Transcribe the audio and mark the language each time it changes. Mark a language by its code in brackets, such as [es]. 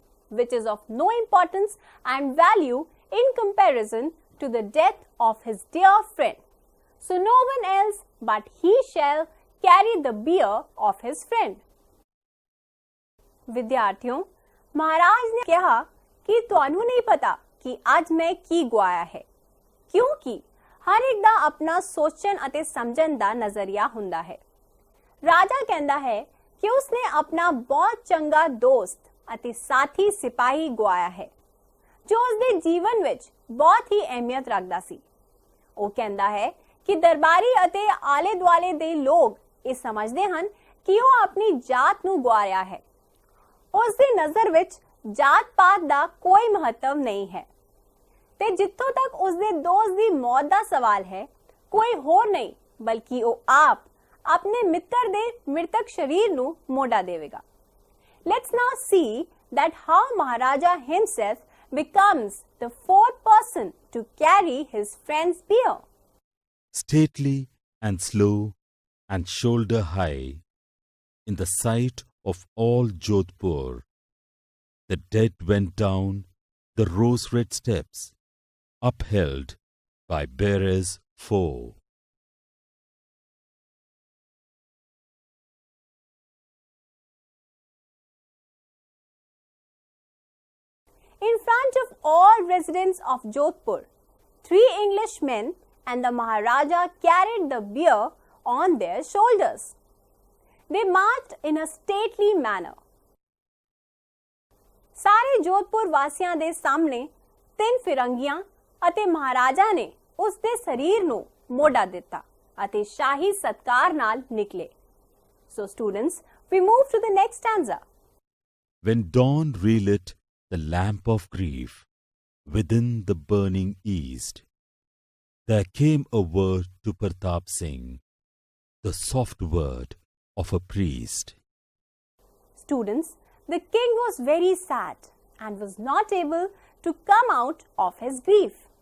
[en] Which is of no importance and value in comparison to the death of his dear friend. So no one else but he shall carry the bier of his friend. [pa] ਵਿਦਿਆਰਥੀਓ, ਮਹਾਰਾਜ ਨੇ ਕਿਹਾ ਕਿ ਤੁਹਾਨੂੰ ਨਹੀਂ ਪਤਾ ਕਿ ਅੱਜ ਮੈਂ ਕੀ ਗਵਾਇਆ ਹੈ ਕਿਉਂਕਿ ਹਰ ਇੱਕ ਦਾ ਆਪਣਾ ਸੋਚਣ ਅਤੇ ਸਮਝਣ ਦਾ ਨਜ਼ਰੀਆ ਹੁੰਦਾ ਹੈ। ਰਾਜਾ ਕਹਿੰਦਾ ਹੈ ਕਿ ਉਸਨੇ ਆਪਣਾ ਬਹੁਤ ਚੰਗਾ ਦੋਸਤ ਅਤੇ ਸਾਥੀ ਸਿਪਾਹੀ ਗਵਾਇਆ ਹੈ ਜੋ ਉਸਦੇ ਜੀਵਨ ਵਿੱਚ ਬਹੁਤ ਹੀ ਅਹਿਮੀਅਤ ਰੱਖਦਾ ਸੀ। ਉਹ ਕਹਿੰਦਾ ਹੈ ਕਿ ਦਰਬਾਰੀ ਅਤੇ ਆਲੇ ਦੁਆਲੇ ਦੇ ਲੋਕ ਇਹ ਸਮਝਦੇ ਹਨ ਕਿ ਉਹ ਆਪਣੀ ਜਾਤ ਨੂੰ ਗਵਾ ਰਿਹਾ ਹੈ। ਉਸ ਦੀ ਨਜ਼ਰ ਵਿੱਚ ਜਾਤ ਪਾਤ ਦਾ ਕੋਈ ਮਹੱਤਵ ਨਹੀਂ ਹੈ ਤੇ ਜਿੱਥੋਂ ਤੱਕ ਉਸ ਦੇ ਦੋਸਤ ਦੀ ਮੌਤ ਦਾ ਸਵਾਲ ਹੈ ਕੋਈ ਹੋਰ ਨਹੀਂ ਬਲਕਿ ਉਹ ਆਪ ਆਪਣੇ ਮਿੱਤਰ ਦੇ ਮ੍ਰਿਤਕ ਸਰੀਰ ਨੂੰ ਮੋਢਾ ਦੇਵੇਗਾ। [en] Let's now see that how Maharaja himself becomes the fourth person to carry his friend's bier. Stately and slow and shoulder high, in the sight of all Jodhpur, the dead went down the rose-red steps, upheld by bearers four. In front of all residents of Jodhpur, 3 Englishmen and the Maharaja carried the bier on their shoulders. They marched in a stately manner. [pa] ਸਾਰੇ ਜੋਧਪੁਰ ਵਾਸੀਆਂ ਦੇ ਸਾਹਮਣੇ 3 ਫਿਰੰਗੀਆਂ ਅਤੇ ਮਹਾਰਾਜਾ ਨੇ ਉਸ ਦੇ ਸਰੀਰ ਨੂੰ ਮੋਢਾ ਦਿੱਤਾ ਅਤੇ ਸ਼ਾਹੀ ਸਤਕਾਰ ਨਾਲ ਨਿਕਲੇ. [en] So students, We move to the next stanza. When dawn relit the lamp of grief within the burning east, there came a word to Pratap Singh, the soft word of a priest. Students, the king was very sad and was not able to come out of his grief.